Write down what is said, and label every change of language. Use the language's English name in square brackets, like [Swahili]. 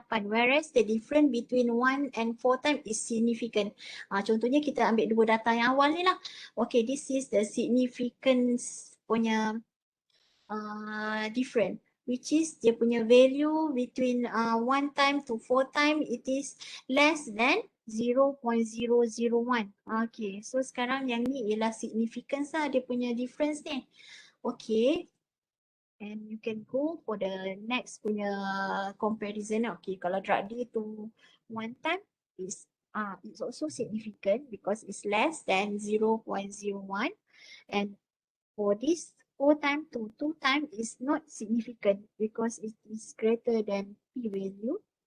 [English] Whereas the difference between 1 and 4 time is significant. [Malay] Contohnya kita ambil dua data yang awal ni lah. [English] Okay, this is the significance punya different, which is [Malay] dia punya [English] value between 1 time to 4 time it is less than 0.001. [Malay] Okay, so sekarang yang ni ialah significance lah dia punya difference ni. [English] Okay, and you can go for the next punya comparison. Okay, kalau drag D to 1 time is it's also significant because it's less than 0.01, and for this 4 time to 2 time is not significant because it is greater than P value.